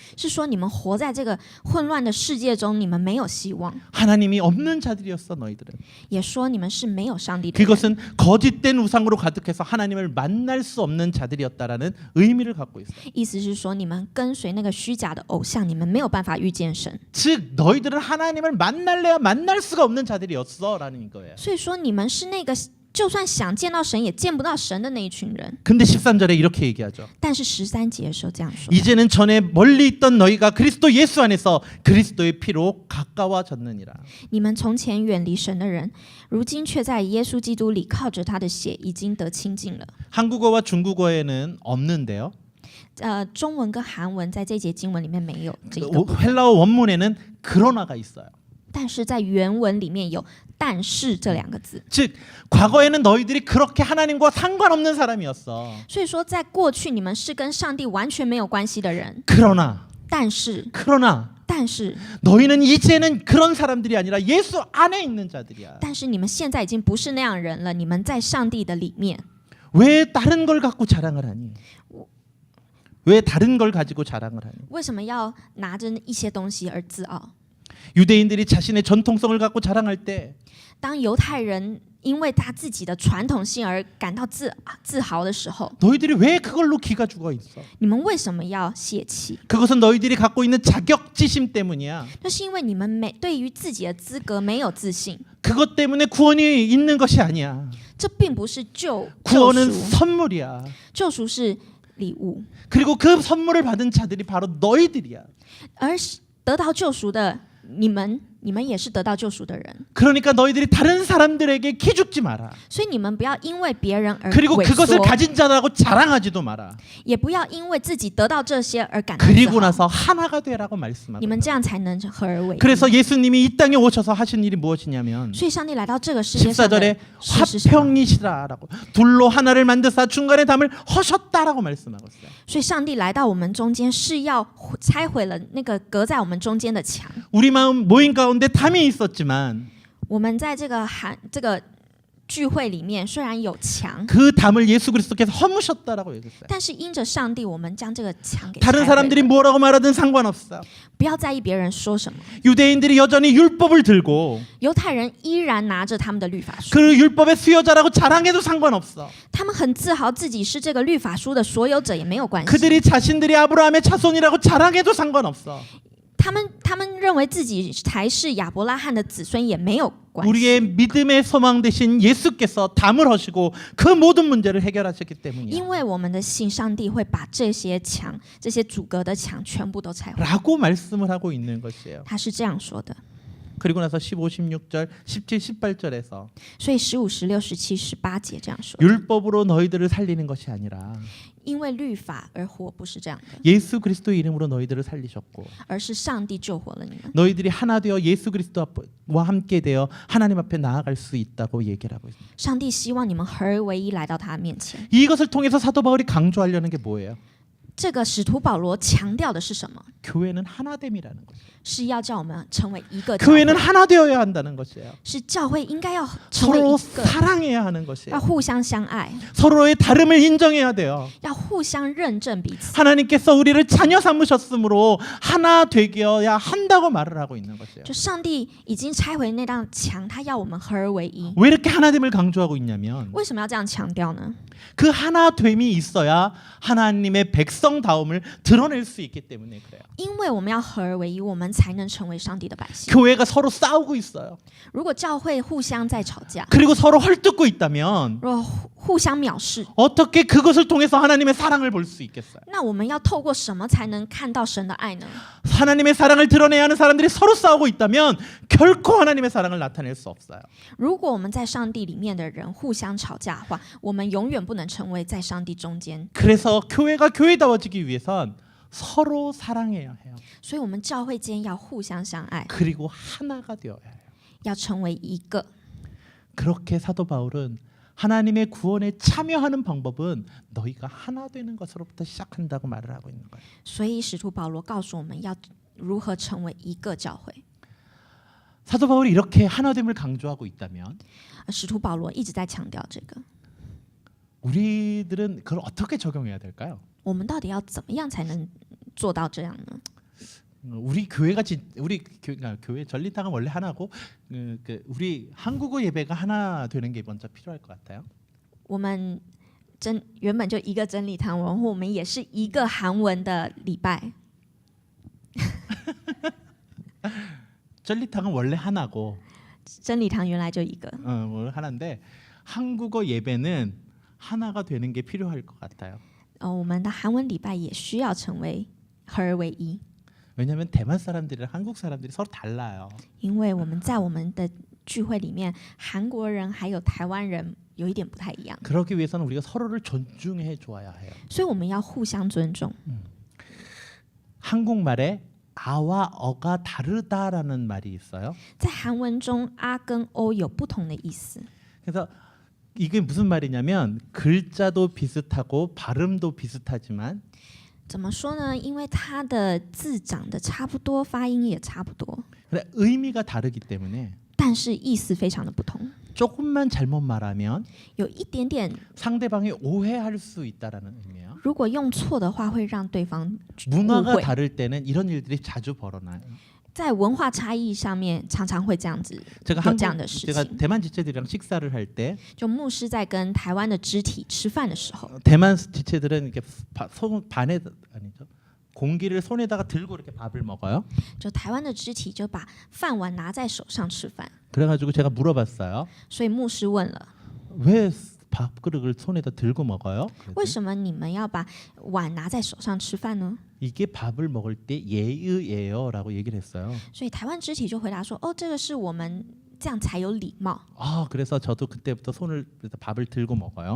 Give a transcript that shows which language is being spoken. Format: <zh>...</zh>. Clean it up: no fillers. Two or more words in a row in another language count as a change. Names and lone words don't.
<zh>是说你们活在这个混乱的世界中，你们没有希望，</zh> <ko>하나님이 없는 자들이었어 너희들은.</ko> <zh>也说你们是没有上帝的人。</zh> <ko>그것은 거짓된 우상으로 가득해서 하나님을 만날 수 없는 자들이었다라는 의미를 갖고 있어요.</ko> <zh>意思是说你们跟随那个虚假的偶像，你们没有办法遇见神。</zh> <ko>즉 너희들은 하나님을 만날래야 만날 수가 없는 자들이었어라는 거예요.</ko> <zh>所以说你们是那个就算想见到神也见不到神的那一群人。</zh> <ko>근데 13절에 이렇게 얘기하죠.</ko> <zh>但是13节的时候这样说，</zh> <ko>이제는 전에 멀리 있던 너희가 그리스도 예수 안에서 그리스도의 피로 가까워졌느니라.</ko> <zh>你们从前远离神的人，如今却在耶稣基督里靠着他的血已经得清净了。</zh> <ko>한국어와 중국어에는 없는데요.</ko> <zh>中文跟韩文在这节经文里面没有这个，</zh> <ko>헬라어 원문에는 그러나가 있어요.</ko> <zh>但是在原文里面有“但是”这两个字。</zh> <ko>즉 과거에는 너희들이 그렇게 하나님과 상관없는 사람이었어.</ko> <zh>所以说，在过去你们是跟上帝完全没有关系的人，</zh> <ko>그러나</ko> <zh>但是但是</zh> <ko>너희는 이제는 그런 사람들이 아니라 예수 안에 있는 자들이야.</ko> <zh>但是你们现在已经不是那样人了，你们在上帝的里面。</zh> <ko>왜 다른 걸 갖고 자랑을 하니? 왜 다른 걸 가지고 자랑을 하니?</ko> <zh>为什么要拿着一些东西而自傲？</zh> <ko>유대인들이 자신의 전통성을 갖고 자랑할 때</ko> <zh>当犹太人因为他自己的传统性而感到自豪的时候，</zh> <ko>너희들이 왜 그걸로 기가 죽어 있어?</ko> <zh>你们为什么要泄气？</zh> <ko>그것은 너희들이 갖고 있는 자격지심 때문이야.</ko> <zh>那是因为你们对于自己的资格没有自信，</zh> <ko>그것 때문에 구원이 있는 것이 아니야.</ko> <zh>这并不是救</zh> <ko>구원은</ko> <zh>赎，</zh> <ko>선물이야.</ko> <zh>救赎是礼物，</zh> <ko>그리고 그 선물을 받은 자들이 바로 너희들이야.</ko> <zh>而得到救赎的你们也是得到救赎的人，</zh> <ko>그러니까 너희들이 다른 사람들에게 기죽지 마라.</ko> <zh>所以你们不要因为别人而</zh> <ko>그리고</ko> <zh>萎</zh> <ko>그것을</ko> <zh>缩，</zh> <ko>가진 자라고 자랑하지도 마라.</ko> <zh>也不要因为自己得到这些而感到</zh> <ko>그리고</ko> <zh>自豪。</zh> <ko>나서 하나가 되라고</ko> <zh>你</zh> <ko>말씀하고.</ko> <zh>们这样才能合而为一。</zh> <ko>그래서 예수님이 이 땅에 오셔서 하신 일이 무엇이냐면</ko> <zh>所以上帝来到这个世界上的</zh> <ko>14절에</ko> <zh>事是什么？</zh> <ko>화평이시라라고 둘로 하나를 만드사 중간에 담을 허셨다라고 말씀하고 있어요.</ko> <zh>所以上帝来到我们中间，是要拆毁了那个隔在我们中间的墙。</zh> <ko>우리 마음 모임 가운데 담이 있었지만</ko> <zh>我们在这个聚会里面虽然有墙，</zh> <ko>그 담을 예수 그리스도께서 허무셨다라고 얘기했어요.</ko> <zh>但是因着上帝，我们将这个墙给拆</zh> <ko>다른</ko> <zh>毁</zh> <ko>사람들이</ko> <zh>了。</zh> <ko>뭐라고 말하든 상관없어.</ko> <zh>不要在意别人说什么。</zh> <ko>유대인들이 여전히 율법을 들고</ko> <zh>犹太人依然拿着他们的律法书，</zh> <ko>그 율법의 수요자라고 자랑해도 상관없어.</ko> <zh>他们很自豪自己是这个律法书的所有者，也没有关系。</zh> <ko>그들이 자신들이 아브라함의 자손이라고 자랑해도 상관없어.</ko> <zh>他们认为自己才是亚伯拉罕的子孙，也没有关系。</zh> <ko>우리의 믿음의 소망 대신 예수께서 담을 허시고 그 모든 문제를 해결하셨기</ko> <zh>因</zh> <ko>때문이야.</ko> <zh>为我们的信，上帝会把这些墙、这些阻隔的墙全部都拆毁。</zh> <ko>라고 말씀을 하고 있는 것이에요.</ko> <zh>他是这样说的。</zh> <ko>그리고 나서 15, 16절, 17, 18절에서</ko> <zh>所以15、16、17、18节这样说：</zh> <ko>율법으로 너희들을 살리는 것이 아니라</ko> <zh>因为律法而活，不是这样的，</zh> <ko>예수 그리스도의 이름으로 너희들을 살리셨고</ko> <zh>而是上帝救活了你们。</zh> <ko>너희들이 하나 되어 예수 그리스도와 함께 되어 하나님 앞에 나아갈 수 있다고 얘기를 하고 있습니다.</ko> <zh>上帝希望你们合而为一来到他面前。</zh> <ko>이것을 통해서 사도 바울이 강조하려는 게 뭐예요?</ko> <zh>这个使徒保罗强调的是什么？</zh> <ko>교회는 하나됨이라는 거죠.</ko> <zh>是要叫我们成为一个教会，</zh> <ko>교회는 하나 되어야 한다는 것이에요.</ko> <zh>是教会应该要成为</zh> <ko>서로</ko> <zh>一个，</zh> <ko>사랑해야 하는</ko> <zh>要</zh> <ko>것이에요.</ko> <zh>互相相爱，</zh> <ko>서로의 다름을 인정해야 돼요.</ko> <zh>要互相认证彼此。</zh> <ko>하나님께서 우리를 자녀 삼으셨으므로 하나 되어야 한다고 말을 하고 있는 것이에요.</ko> <zh>就上帝已经拆毁那道墙，他要我们合而为一。</zh> <ko>왜 이렇게 하나됨을 강조하고 있냐면</ko> <zh>为什么要这样强调呢？</zh> <ko>그 하나됨이 있어야 하나님의 백성다움을 드러낼 수 있기 때문에 그래요.</ko> <zh>因为我们要合而为一，我们才能成为上帝的百姓。</zh> <ko>교회가 서로 싸우고 있어요.</ko> <zh>如果教会互相在吵架，</zh> <ko>그리고 서로 헐뜯고 있다면</ko> <zh>如果互相藐视，</zh> <ko>어떻게 그것을 통해서 하나님의 사랑을 볼 수 있겠어요?</ko> <zh>那我们要透过什么才能看到神的爱呢？</zh> <ko>하나님의 사랑을 드러내야 하는 사람들이 서로 싸우고 있다면 결코 하나님의 사랑을 나타낼 수 없어요.</ko> <zh>如果我们在上帝里面的人互相吵架的话，我们永远不能成为在上帝中间。</zh> <ko>그래서 교회가 교회다워지기 위해선 서로 사랑해야 해요.</ko> <zh>所以，我们教会间要互相相爱，</zh> <ko>그리고 하나가 되어야 해요.</ko> <zh>要成为一个。</zh> <ko>그렇게 사도 바울은 하나님의 구원에 참여하는 방법은 너희가 하나 되는 것으로부터 시작한다고 말을 하고 있는 거예요.</ko> <zh>所以，使徒保罗告诉我们要如何成为一个教会。</zh> <ko>사도 바울이 이렇게 하나됨을 강조하고 있다면</ko> <zh>使徒保罗一直在强调这个，</zh> <ko>우리들은 그걸 어떻게 적용해야 될까요?</ko> <zh>我们到底要怎么样才能做到这样呢？</zh> <ko>우리 교회가 교회 전리당은 원래 하나고 우리 한국어 예배가 하나 되는 게 먼저 필요할 것 같아요.</ko> <zh>我们原本就一个真理堂，然后我们也是一个韩文的礼拜。</zh> <ko>전리당은 원래 하나고</ko> <zh>真理堂原来就一个，</zh> <ko>원래 하나인데 한국어 예배는 하나가 되는 게 필요할 것 같아요.</ko> <zh>我们的韩文礼拜也需要成为合而为一，</zh> <ko>왜냐하면 대만 사람들이랑 한국 사람들이 서로 달라요.</ko> <zh>因为我们在我们的聚会里面，韩国人还有台湾人有一点不太一样，</zh> <ko>그러기 위해서는 우리가 서로를 존중해 줘야 해요.</ko> <zh>所以我们要互相尊重。</zh> <ko>한국말에 아와 어가 다르다라는 말이 있어요.</ko> <zh>在韩文中，啊跟哦有不同的意思。</zh> <ko>그래서 이게 무슨 말이냐면 글자도 비슷하고 발음도 비슷하지만</ko> <zh>怎么说呢？因为它的字长得差不多，发音也差不多，</zh> <ko>근데 의미가 다르기 때문에</ko> <zh>但是意思非常的不同。</zh> <ko>조금만 잘못 말하면</ko> <zh>有一点点，</zh> <ko>상대방이 오해할 수 있다라는 의미예요.</ko> <zh>如果用错的话，会让对方误</zh> <ko>문화가</ko> <zh>会。</zh> <ko>다를 때는 이런 일들이 자주 벌어나요.</ko> <zh>在文化差异上面，常常会这样子</zh> <ko>제가</ko> <zh>有这样的事</zh> <ko>제가</ko> <zh>情。</zh> <ko>대만 지체들이랑 식사를 할 때</ko> <zh>就牧师在跟台湾的肢体吃饭的时候，</zh> <ko>대만 지체들은 이렇게 손 반에 아니죠. 공기를 손에다가 들고 이렇게 밥을 먹어요.</ko> <zh>就台湾的肢体就把饭碗拿在手上吃饭，</zh> <ko>그래가지고 제가 물어봤어요.</ko> <zh>所以牧师问了，</zh> <ko>왜 밥그릇을 손에다 들고 먹어요?</ko> <zh>为什么你们要把碗拿在手上吃饭呢？</zh> <ko>이게 밥을 먹을 때 예의예요라고 얘기를 했어요.</ko> <zh>所以台湾肢体就回答说，哦，这个是我们这样才有礼貌。</zh> <ko>아, 그래서 저도 그때부터 손을 밥을 들고 먹어요.</ko>